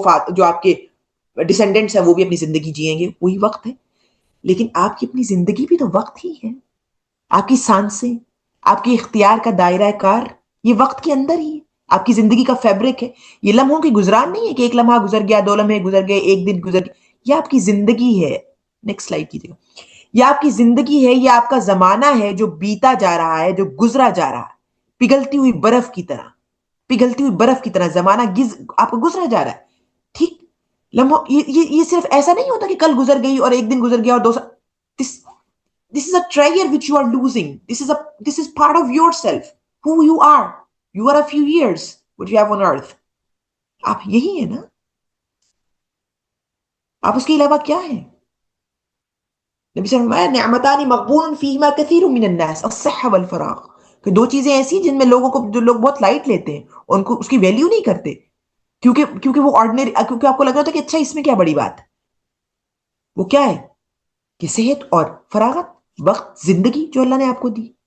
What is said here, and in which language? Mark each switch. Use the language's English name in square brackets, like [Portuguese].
[Urdu] جو آپ کے ڈسینڈنٹس ہیں وہ بھی اپنی زندگی جئیں گے، وہی وقت ہے۔ لیکن آپ کی اپنی زندگی بھی تو وقت ہی ہے، آپ کی سانسیں، آپ کے اختیار کا دائرہ کار یہ وقت کے اندر ہی ہے، آپ کی زندگی کا فیبرک ہے۔ یہ لمحوں کی گزران نہیں ہے کہ ایک لمحہ گزر گیا، 2 لمحے گزر گئے، ایک دن گزر گیا، یہ آپ کی زندگی ہے۔ نیکسٹ سلائیڈ کیجیے گا۔ یہ آپ کی زندگی ہے، یہ آپ کا زمانہ ہے جو بیتا جا رہا ہے، جو گزرا جا رہا ہے، پگھلتی ہوئی برف کی طرح، پگھلتی ہوئی برف کی طرح زمانہ آپ کا گزرا جا رہا ہے، ٹھیک؟ لمحوں یہ صرف ایسا نہیں ہوتا کہ کل گزر گئی اور ایک دن گزر گیا اور 2 سال۔ [English] This is a treasure which you are losing. This is part of yourself, who you are. You are a few years what you have on earth. [Urdu] آپ یہی ہیں نا؟ آپ اس کے علاوہ کیا ہیں؟ نبی صلی اللہ علیہ وسلم [Arabic] نعمتان مغبون فیہما کثیر من الناس الصحہ والفراغ، [Urdu] کہ 2 چیزیں ایسی جن میں جو لوگ بہت لائٹ لیتے ہیں، ان کو اس کی ویلیو نہیں کرتے، کیونکہ وہ آرڈنری، کیونکہ آپ کو لگ رہا تھا کہ اچھا اس میں کیا بڑی بات ہے۔ وہ کیا ہے کہ صحت اور فراغت، وقت، زندگی جو اللہ نے آپ کو دی۔